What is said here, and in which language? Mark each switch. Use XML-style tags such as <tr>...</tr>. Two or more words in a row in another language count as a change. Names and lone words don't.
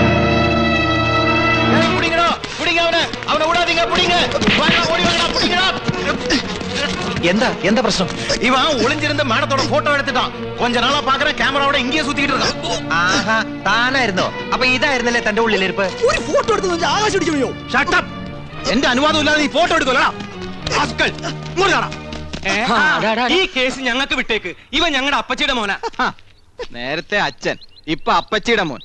<ta>எந்த பிரச்சனை? இவன் ஒளிஞ்சிருந்த மேடத்தோட போட்டோ எடுத்துட்டான். கொஞ்ச நாளா பாக்குற கேமராவோட இங்கேயே சுத்திட்டு இருக்கான்.</ta> <ml>ആഹാ താനായിരുന്നോ? അപ്പൊ ഇതായിരുന്നല്ലേ തന്റെ ഉള്ളിലിരിപ്പ്? ഒരു ഫോട്ടോ എടുത്ത് ആകാശം ഇടിച്ചു.</ml> <en>shut up.</en> <ml>എന്റെ അനുവാദം ഇല്ലാതെ നീ ഫോട്ടോ എടുക്കലടാ. ആസ്കൽ ഇങ്ങോട്ടാ. ഈ കേസ് ഞങ്ങൾക്ക് വിട്ടേക്ക്. ഇവൻ ഞങ്ങളുടെ അപ്പച്ചിയുടെ മോനാ. നേരത്തെ അച്ഛൻ, ഇപ്പൊ അപ്പച്ചിയുടെ മോൻ.</ml>